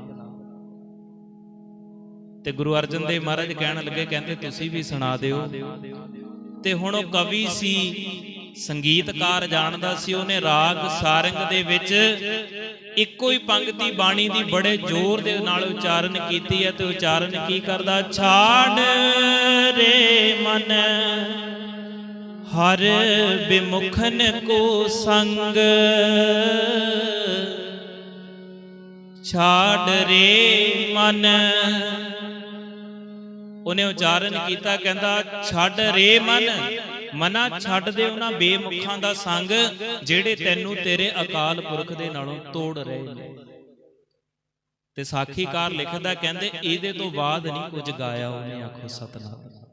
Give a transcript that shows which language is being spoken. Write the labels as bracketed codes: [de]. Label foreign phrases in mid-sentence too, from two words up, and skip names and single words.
[pa] ਤੇ ਗੁਰੂ ਅਰਜਨ ਦੇਵ ਮਹਾਰਾਜ ਕਹਣ ਲਗੇ ਕਹੰਦੇ ਤੁਸੀਂ ਭੀ ਸੁਣਾ ਦਿਓ। ਤੇ ਹੁਣ ਓਹ ਕਵੀ ਸੀ, ਸੰਗੀਤਕਾਰ ਜਾਣਦਾ ਸੀ, ਉਹਨੇ ਰਾਗ ਸਾਰੰਗ ਦੇ ਵਿਚ ਇੱਕੋ ਹੀ ਪੰਕਤੀ ਬਾਣੀ ਦੀ ਬੜੇ ਜ਼ੋਰ ਦੇ ਨਾਲ ਉਚਾਰਣ ਕੀਤੀ ਹੈ। ਤੇ ਉਚਾਰਣ ਕੀ ਕਰਦਾ? [bra] छाड़ रे मन हर विमुखन को संग, छाड़ रे मन। [pa] ਉਹਨੇ ਉਚਾਰਨ ਕੀਤਾ, ਕਹਿੰਦਾ ਛੱਡ ਰੇ ਮਨ, ਮਨਾ ਛੱਡ ਦੇ ਉਹਨਾਂ ਬੇਮੁਖਾਂ ਦਾ ਸੰਗ ਜਿਹੜੇ ਤੈਨੂੰ ਤੇਰੇ ਅਕਾਲ ਪੁਰਖ ਦੇ ਨਾਲੋਂ ਤੋੜ ਰਹੇ ਨੇ। ਤੇ ਸਾਖੀਕਾਰ ਲਿਖਦਾ, ਕਹਿੰਦੇ ਇਹਦੇ ਤੋਂ ਬਾਅਦ ਨਹੀਂ ਕੁਝ ਗਾਇਆ ਉਹਨੇ, ਆਖੋ ਸਤਨਾਮ।